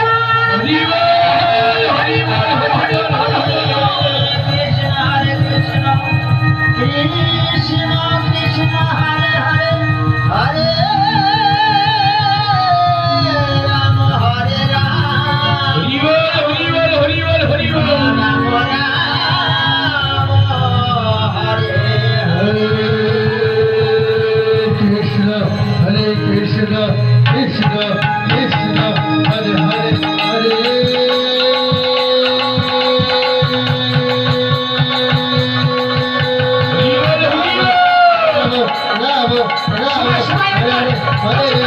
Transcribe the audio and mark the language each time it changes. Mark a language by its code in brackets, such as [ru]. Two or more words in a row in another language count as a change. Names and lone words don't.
[sa] কৃষ্ণ কৃষ্ণ হরে হরে হরে রাম হরে রাম हरे कृष्ण कृष्ण कृष्ण हरे हरे हरे राम राम हरे हरे